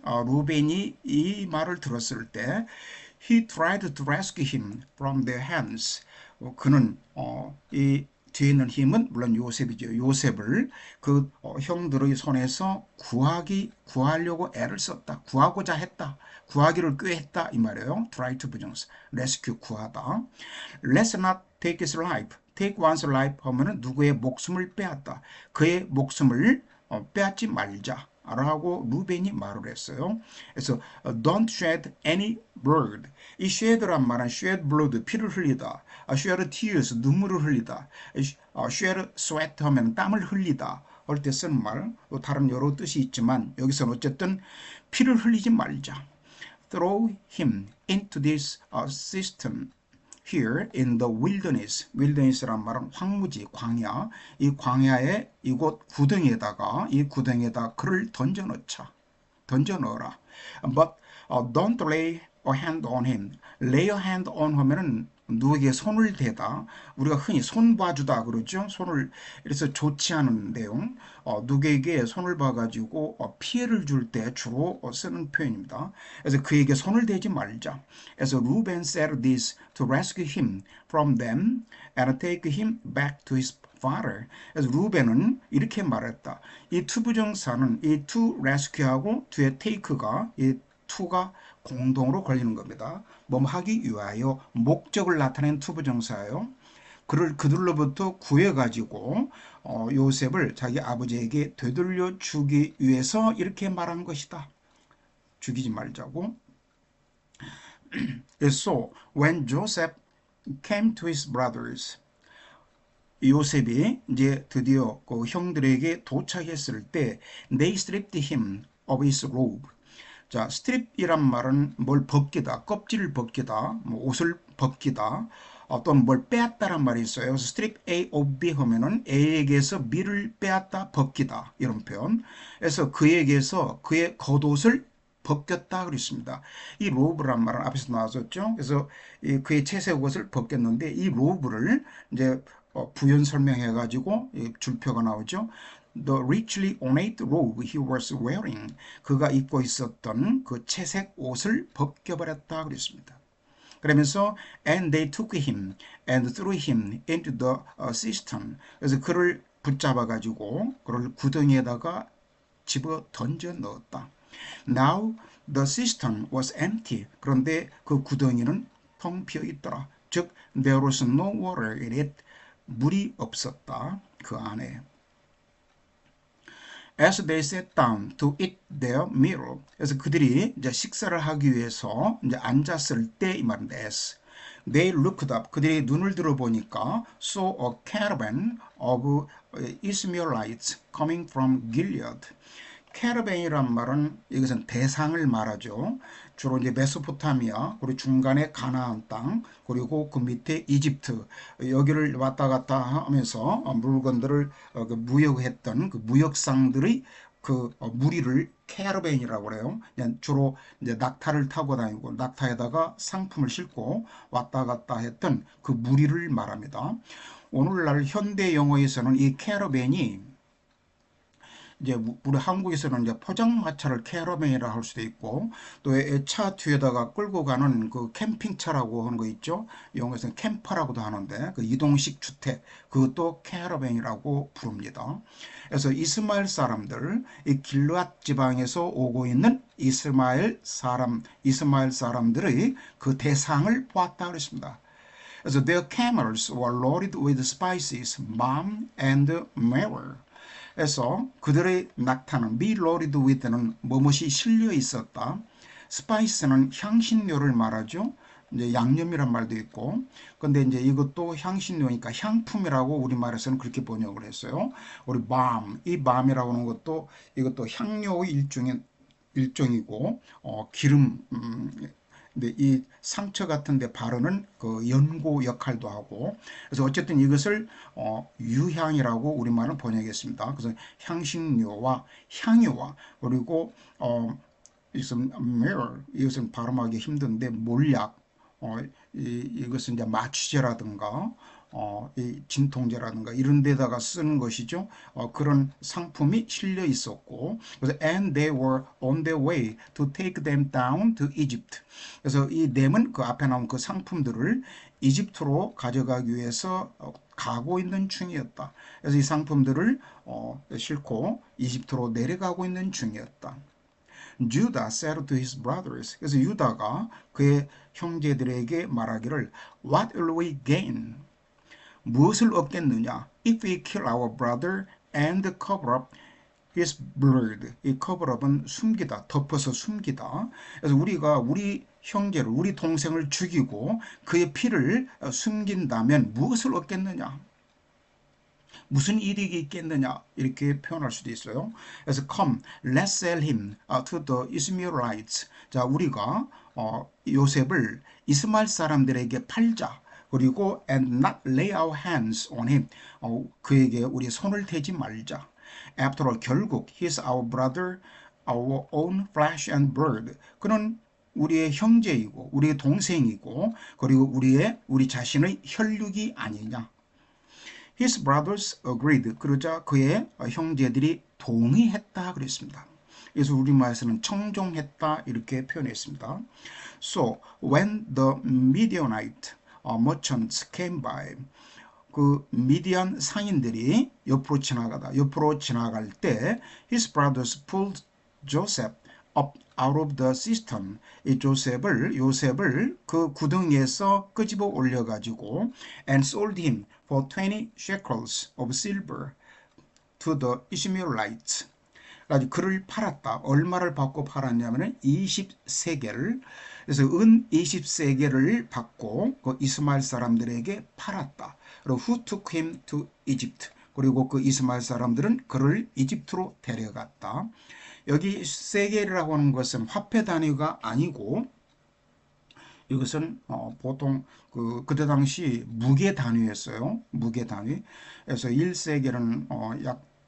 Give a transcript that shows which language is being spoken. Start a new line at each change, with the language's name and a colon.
Korean: 루벤이 이 말을 들었을 때
English: he tried to rescue him from their hands.
Korean: 그는 이 뒤에 있는 힘은 물론 요셉이죠. 요셉을 그 형들의 손에서 구하려고 애를 썼다. 구하고자 했다. 구하기를 꾀했다 이 말이에요. try to 부정사. rescue 구하다.
English: let's not take his life. take one's life
Korean: 하면은 누구의 목숨을 빼앗다. 그의 목숨을 빼앗지 말자. 라고 루벤이 말을 했어요.
English: 그래서 don't shed any blood.
Korean: 이 shed란 말은 shed blood 피를 흘리다. shed tears 눈물을 흘리다. shed sweat 하면 땀을 흘리다. 할 때 쓰는 말. 또 다른 여러 뜻이 있지만 여기서는 어쨌든 피를 흘리지 말자.
English: Throw him into this system. Here in the wilderness,
Korean: wilderness란 말은 황무지, 광야. 이 광야의 이곳 구덩이에다가 이 구덩이에다 그를 던져 넣어라.
English: But don't lay a hand on him.
Korean: lay a hand on 하면은 누구에게 손을 대다. 우리가 흔히 손 봐주다 그러죠. 손을 그래서 좋지 않은 내용. 누구에게 손을 봐가지고 피해를 줄 때 주로 쓰는 표현입니다. 그래서 그에게 손을 대지 말자.
English: 그래서 Reuben said this to rescue him from them and take him back to his father.
Korean: 그래서 루벤은 이렇게 말했다. 이 투부정사는 이 to rescue하고 뒤에 take가 이 to가 공동으로 걸리는 겁니다. 뭐 하기 위하여 목적을 나타낸 투부정사예요. 그들로부터 구해가지고 요셉을 자기 아버지에게 되돌려 주기 위해서 이렇게 말한 것이다. 죽이지 말자고.
English: So when Joseph came to his brothers,
Korean: 요셉이 이제 드디어 그 형들에게 도착했을 때
English: they stripped him of his robe.
Korean: 자, 스트립이란 말은 뭘 벗기다, 껍질을 벗기다, 뭐 옷을 벗기다, 또는 뭘 빼앗다란 말이 있어요. 그래서 strip A of B 하면은 A에게서 B를 빼앗다, 벗기다 이런 표현. 그래서 그에게서 그의 겉옷을 벗겼다 그랬습니다. 이 로브란 말은 앞에서 나왔었죠. 그래서 그의 채색 옷을 벗겼는데 이 로브를 이제 부연 설명해 가지고 줄표가 나오죠.
English: The richly ornate robe he was wearing.
Korean: 그가 입고 있었던 그 채색 옷을 벗겨버렸다 그랬습니다.
English: 그러면서 and they took him and threw him into the cistern.
Korean: 그래서 그를 붙잡아 가지고 그를 구덩이에다가 집어 던져 넣었다.
English: Now the cistern was empty.
Korean: 그런데 그 구덩이는 텅 비어 있더라.
English: 즉 there was no water in it.
Korean: 물이 없었다. 그 안에.
English: As they sat down to eat their meal.
Korean: 그래서 그들이 이제 식사를 하기 위해서 이제 앉았을 때 이 말인데
English: as they looked up.
Korean: 그들이 눈을 들어 보니까
English: saw a caravan of Ishmaelites coming from Gilead.
Korean: 캐러밴이란 말은 이것은 대상을 말하죠. 주로 이제 메소포타미아, 그리고 중간에 가나안 땅, 그리고 그 밑에 이집트 여기를 왔다 갔다 하면서 물건들을 무역했던 그 무역상들의 그 무리를 캐러밴이라고 그래요. 주로 이제 낙타를 타고 다니고 낙타에다가 상품을 싣고 왔다 갔다 했던 그 무리를 말합니다. 오늘날 현대 영어에서는 이 캐러밴이 이제 우리 한국에서는 이제 포장마차를 캐러밴이라 할 수도 있고 또 차 뒤에다가 끌고 가는 그 캠핑차라고 하는 거 있죠. 영어에서는 캠퍼라고도 하는데 그 이동식 주택 그것도 캐러밴이라고 부릅니다. 그래서 이스마엘 사람들 이 길르앗 지방에서 오고 있는 이스마엘 사람들의 그 대상을 보았다 그랬습니다.
English: 그래서 their camels were loaded with spices, balm and myrrh.
Korean: 그래서 그들의 낙타는 be loaded with는 무엇이 실려 있었다. 스파이스는 향신료를 말하죠. 이제 양념이란 말도 있고. 근데 이제 이것도 향신료니까 향품이라고 우리말에서는 그렇게 번역을 했어요. 우리 이 밤이라고 하는 것도 이것도 향료의 일종이고 기름 근데 이 상처 같은 데 바르는 그 연고 역할도 하고 그래서 어쨌든 이것을 유향이라고 우리말은 번역했습니다. 그래서 향신료와 향유와 그리고 이것은 이것은 발음하기 힘든데 몰약 이것은 이제 마취제라든가 이 진통제라든가 이런 데다가 쓰는 것이죠. 그런 상품이 실려 있었고 그래서
English: and they were on their way to take them down to Egypt.
Korean: 그래서 이 them은 그 앞에 나온 그 상품들을 이집트로 가져가기 위해서 가고 있는 중이었다. 그래서 이 상품들을 싣고 이집트로 내려가고 있는 중이었다.
English: Judah said to his brothers.
Korean: 그래서 유다가 그의 형제들에게 말하기를
English: What will we gain?
Korean: 무엇을 얻겠느냐?
English: If we kill our brother and cover up his blood.
Korean: 이 cover up은 숨기다, 덮어서 숨기다. 그래서 우리가 우리 형제를, 우리 동생을 죽이고 그의 피를 숨긴다면 무엇을 얻겠느냐? 무슨 이익이 있겠느냐 이렇게 표현할 수도 있어요.
English: 그래서 come, let's sell him to the Ishmaelites.
Korean: 자, 우리가 요셉을 이스마엘 사람들에게 팔자.
English: 그리고 and not lay our hands on him.
Korean: 그에게 우리 손을 대지 말자.
English: After all, 결국 he is our brother, our own flesh and blood.
Korean: 그는 우리의 형제이고 우리의 동생이고 그리고 우리 자신의 혈육이 아니냐.
English: His brothers agreed.
Korean: 그러자 그의 형제들이 동의했다 그랬습니다. 그래서 우리말에서는 청종했다 이렇게 표현했습니다.
English: So when the Midianite merchants came by,
Korean: 그 미디안 상인들이 옆으로 지나갈 때
English: his brothers pulled Joseph up out of the cistern.
Korean: 이 요셉을 그 구덩이에서 끄집어 올려가지고
English: and sold him for 20 shekels of silver to the Ishmaelites.
Korean: 그래서 그를 팔았다. 얼마를 받고 팔았냐면은 20세겔. 그래서 은 20세겔을 받고 그 이스마엘 사람들에게 팔았다.
English: 그리고 who took him to Egypt.
Korean: 그리고 그 이스마엘 사람들은 그를 이집트로 데려갔다. 여기 세겔이라고 하는 것은 화폐 단위가 아니고 이것은 보통 그때 당시 무게 단위였어요. 무게 단위. 그래서 1세겔은 약